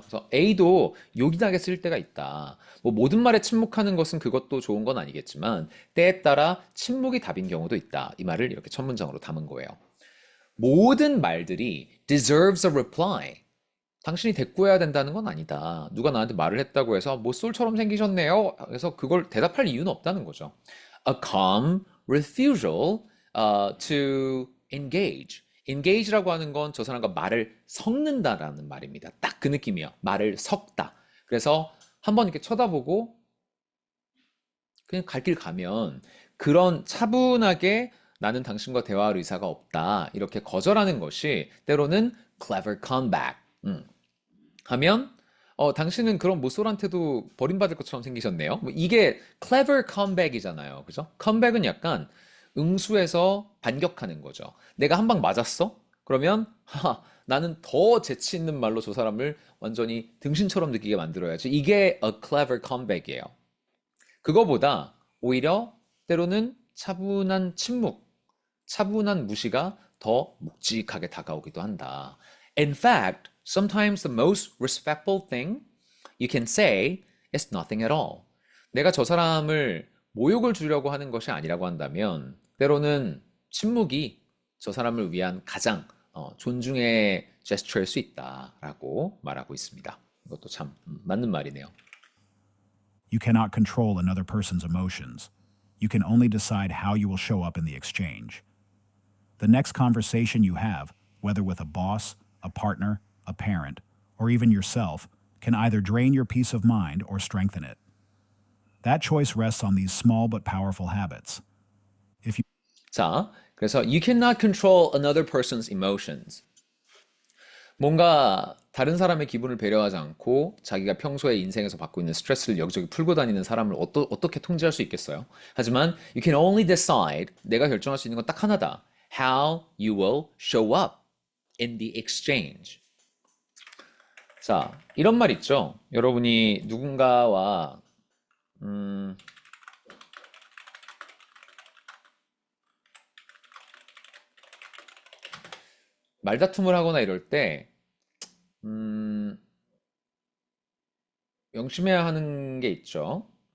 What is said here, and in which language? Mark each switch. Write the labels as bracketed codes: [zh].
[ko] 그래서 A도 요긴하게 쓸 때가 있다. 뭐 모든 말에 침묵하는 것은 그것도 좋은 건 아니겠지만 때에 따라 침묵이 답인 경우도 있다. 이 말을 이렇게 첫 문장으로 담은 거예요. 모든 말들이 [en] deserves a reply. [ko] 당신이 대꾸해야 된다는 건 아니다. 누가 나한테 말을 했다고 해서 뭐 쏠처럼 생기셨네요. 그래서 그걸 대답할 이유는 없다는 거죠. [en] A calm refusal to engage. [ko] engage라고 하는 건 저 사람과 말을 섞는다라는 말입니다. 딱 그 느낌이에요. 말을 섞다. 그래서 한번 이렇게 쳐다보고 그냥 갈 길 가면 그런 차분하게 나는 당신과 대화할 의사가 없다. 이렇게 거절하는 것이 때로는 [en] clever comeback. [ko] 하면 당신은 그런 모쏠한테도 버림받을 것처럼 생기셨네요. 뭐 이게 clever comeback이잖아요. 그죠? 컴백은 약간 응수해서 반격하는 거죠. 내가 한 방 맞았어? 그러면 나는 더 재치 있는 말로 저 사람을 완전히 등신처럼 느끼게 만들어야지. 이게 [en] a clever comeback [ko] 이에요. 그거보다 오히려 때로는 차분한 침묵, 차분한 무시가 더 묵직하게 다가오기도 한다. [en] In fact, sometimes the most respectful thing you can say is nothing at all. [ko] 내가 저 사람을 모욕을 주려고 하는 것이 아니라고 한다면 때로는 침묵이 저 사람을 위한 가장 존중의 제스처일 수 있다라고 말하고 있습니다. 이것도 참 맞는 말이네요. [en] You cannot control another person's emotions. You can only decide how you will show up in the exchange. The next conversation you have, whether with a boss, a partner, a parent, or even yourself, can either drain your peace of mind or strengthen it. That choice rests on these small but powerful habits. If you [ko] 자, 그래서 [en] you cannot control another person's emotions. [ko] 뭔가 다른 사람의 기분을 배려하지 않고 자기가 평소에 인생에서 받고 있는 스트레스를 여기저기 풀고 다니는 사람을 어떻게 통제할 수 있겠어요? 하지만 [en] you can only decide, [ko] 내가 결정할 수 있는 건 딱 하나다. [en] How you will show up in the exchange. [ko] 자, 이런 말 있죠? 여러분이 누군가와 말다툼을 하거나 이럴 때 명심해야 하는 게 있죠.